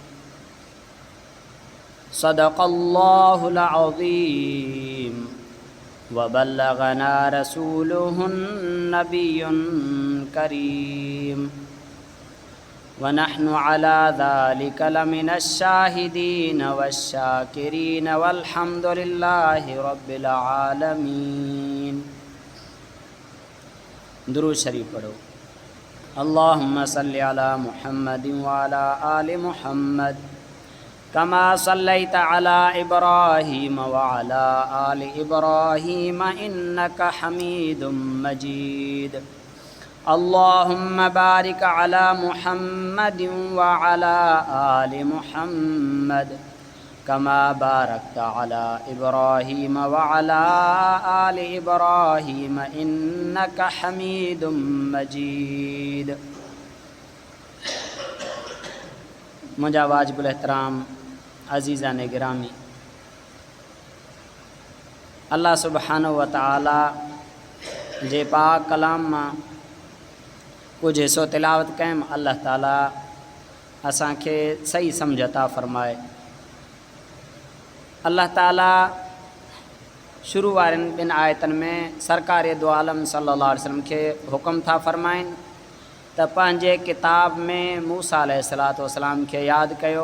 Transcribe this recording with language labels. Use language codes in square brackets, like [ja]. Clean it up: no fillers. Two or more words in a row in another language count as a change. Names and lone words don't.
[ar] صدق الله العظيم وبلغنا رسوله النبي الكريم ونحن على ذلك لمن الشاهدين والشاكرين والحمد لله رب العالمين. [sd] दुरूद शरीफ पढ़ो। [ar] اللهم صل على محمد وعلى آل محمد كما صليت على إبراهيم وعلى آل إبراهيم إنك حميد مجيد. اللهم بارك على محمد وعلى آل محمد كما باركت على إبراهيم وعلى آل إبراهيم إنك حميد مجيد. [sd] मुझा वाजिबुल एहतराम अज़ीज़ान गिरामी, अल्लाह सुब्हानहु व तआला जे पाक कलाम मां कुछ हिस्सो तिलावत कयम। अल्लाह ताला असांखे सही सम्झ अता फ़रमाए। अल्लाह ताला शुरू वारनि ॿिनि आयतनि में सरकार दो आलम [ar] صلى الله عليه وسلم [sd] खे हुकुम था फ़रमाइनि त पंहिंजे किताब में मूसा [ar] عليه الصلاة والسلام [sd] खे यादि कयो।